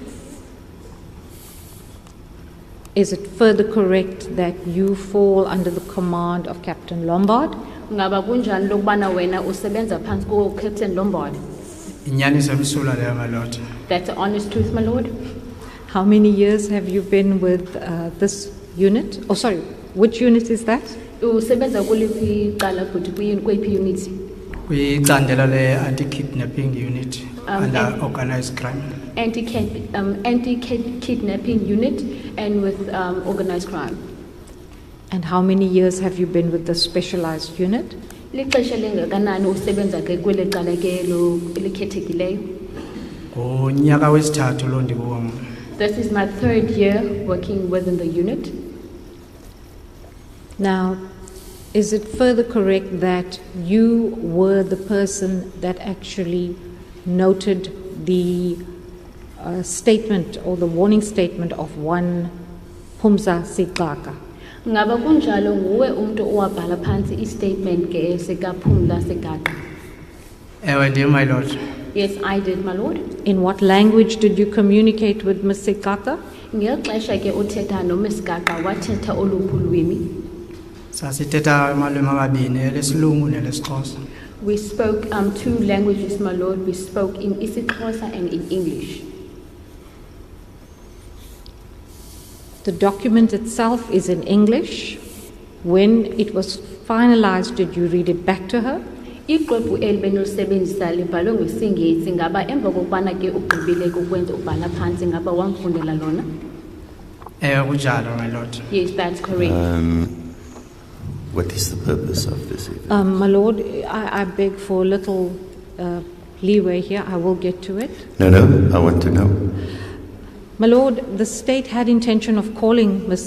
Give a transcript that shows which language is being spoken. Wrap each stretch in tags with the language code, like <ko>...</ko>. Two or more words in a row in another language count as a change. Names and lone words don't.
<en>Is it further correct that you fall under the command of Captain Lombard?</en> <xh>Ngaba kunjani lokubana wena usebenza phansi ko-Captain Lombard? Inyaniso emsulwa leyo,</xh> <en>my Lord. That's the honest truth, my Lord. How many years have you been with this unit? Oh, sorry, which unit is that?</en> <xh>Usebenza kuliphi icala futhi kweyiphi unit? Kwicandelo le-</xh> <en>anti-kidnapping unit under and- organized crime. Anti-kidnapping unit and with organized crime. And how many years have you been with the specialized unit?</en> <xh>Lixesha lingakanani usebenza ke kweli cala ke lo likhethekileyo? Ngonyaka wesithathu lo ndikuwo mna.</xh> <en>This is my 3rd year working within the unit. Now, is it further correct that you were the person that actually noted the statement or the warning statement of one Humza Sigaka?</en> <xh>Ngaba kunjalo nguwe umuntu owabhala phansi i-statement ke sikaPhumla Sigaka? Ewe ndim,</xh> <en>my Lord. Yes, I did, my Lord. In what language did you communicate with Ms. Sigaka?</en> <xh>Ngexesha ke uthetha noMs Sigaka wathetha oluphi ulwimi? Sasithetha amalwimi amabini, elesilungu nelesiXhosa.</xh> <en>We spoke 2 languages, my Lord. We spoke in isiXhosa and in English. The document itself is in English. When it was finalized, did you read it back to her?</en> <xh>Ixwebhu elibenolisebenzisa libhalwe ngesiNgesi, ngaba emva kokubana ke ugqibile ukwenza ubhala phansi ngaba wamfundela lona? Ewe kunjalo,</xh> <en>my Lord. Yes, that's correct. What is the purpose of this event? My Lord, I beg for a little leeway here. I will get to it. No, I want to know. My Lord, the state had intention of calling Ms.</en>